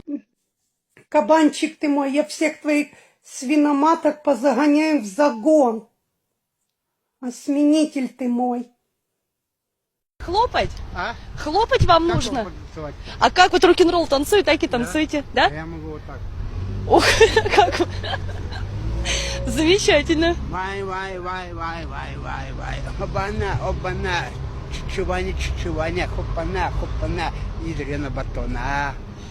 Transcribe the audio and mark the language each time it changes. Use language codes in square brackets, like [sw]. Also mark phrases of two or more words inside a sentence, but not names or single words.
[ru] Кабанчик ты мой, я всех твоих свиноматок позагоняю в загон. Осменитель ты мой. Хлопать? Хлопать вам нужно? А как вот рок-н-ролл танцуют, так и танцуете, да? Я могу вот так. Ох, как вы. Замечательно. Вай, вай, вай, вай, вай, вай, вай. Обана, обана. Чуваня, хопана, хопана. Идрена батона.